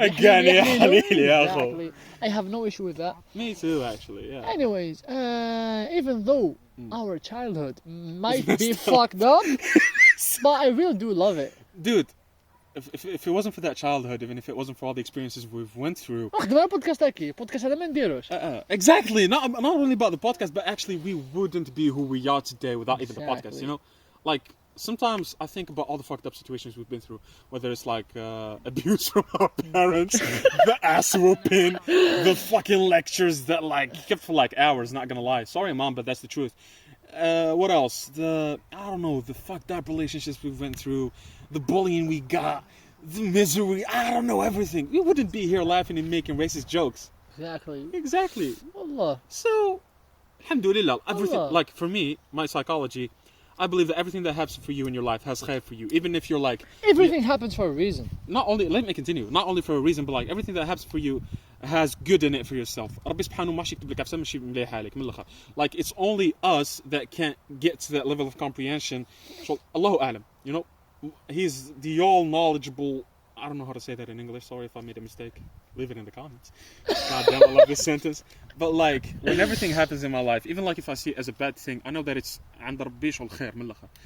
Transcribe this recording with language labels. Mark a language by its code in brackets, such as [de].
[ar] أجاني يا حليل يا أخو. [en] Exactly. I have no issue with that. Me too, actually. Yeah. Anyways, even though our childhood might be fucked up, but I really do love it. Dude, if it wasn't for that childhood, even if it wasn't for all the experiences we've went through. [ar] اخدم البودكاست هكي بودكاست هذا ما نديروش. [en] Exactly. Not only about the podcast, but actually we wouldn't be who we are today without even the podcast. You know, like sometimes I think about all the fucked up situations we've been through, whether it's like abuse from our parents, the ass whooping, the fucking lectures that like kept for like hours. Not gonna lie, sorry mom, but that's the truth. What else? I don't know, the fucked up relationships we went through, the bullying we got, the misery. I don't know, everything. We wouldn't be here laughing and making racist jokes. Exactly. Allah. So, alhamdulillah, everything. Allah. Like for me, my psychology, I believe that everything that happens for you in your life has khair for you, even if you're like. Everything happens for a reason. Not only, let me continue. Not only for a reason, but like everything that happens for you has good in it for yourself. [ar] ربي سبحانه ماشي يكتب لك أفسام ماشي مليح حالك من الآخر. [en] Like it's only us that can't get to that level of comprehension. So Allahu A'lam, you know, He's the all knowledgeable. I don't know how to say that in English. Sorry if I made a mistake. Leave it in the comments. God damn, I love this sentence. But like, when everything happens in my life, even like if I see it as a bad thing, I know that it's [ar] عند ربي شو الخير من الآخر.